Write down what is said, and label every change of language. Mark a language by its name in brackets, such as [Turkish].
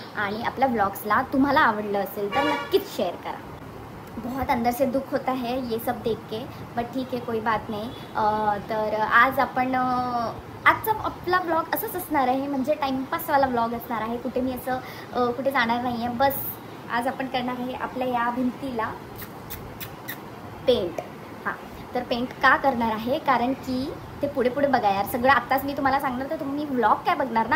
[Marathi] आणि आपल्या व्लॉग्सला तुम्हाला आवडलं असेल तर नक्कीच शेअर करा. [Hindi] बहुत अंदर से दुख होता है ये सब देख के, बट ठीक है कोई बात नाही. [Marathi] तर आज आपण आजचा आपला व्लॉग असंच असणार आहे, म्हणजे टाइमपासवाला व्लॉग असणार आहे. कुठे मी असं कुठे जाणार नाही आहे. बस आज आपण करणार आहे आपल्या या भिंतीला पेंट. हां, तर पेंट का करणार आहे कारण की ते पुढे पुढे बघा यार, सगळं आत्ताच मी तुम्हाला सांगणार तर तुम्ही व्लॉग काय बघणार ना.